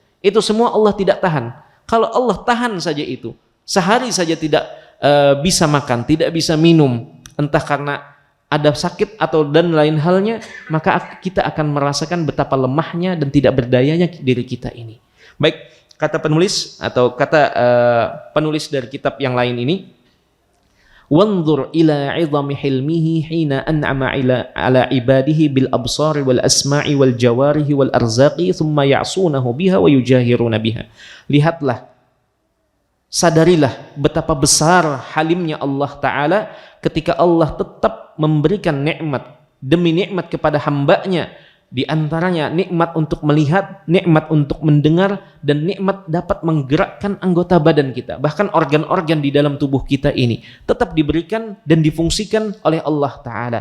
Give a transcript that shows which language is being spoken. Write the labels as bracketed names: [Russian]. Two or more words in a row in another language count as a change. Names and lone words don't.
[Indonesian] Itu semua Allah tidak tahan. Kalau Allah tahan saja itu, sehari saja tidak bisa makan, tidak bisa minum, entah karena ada sakit atau dan lain halnya, maka kita akan merasakan betapa lemahnya dan tidak berdayanya diri kita ini. Baik, kata penulis atau kata penulis dari kitab yang lain ini, [Arabic] وانظر إلى عظيم حلمه حين أنعم على عباده بالأبصار والأسماع والجوارح والأرزاق ثم يعصونه بها ويجاهرونه بها. [Indonesian] Lihatlah, sadarilah betapa besar halimnya Allah Ta'ala ketika Allah tetap memberikan nikmat demi nikmat kepada hambanya, di antaranya nikmat untuk melihat, nikmat untuk mendengar, dan nikmat dapat menggerakkan anggota badan kita, bahkan organ-organ di dalam tubuh kita ini tetap diberikan dan difungsikan oleh Allah Ta'ala.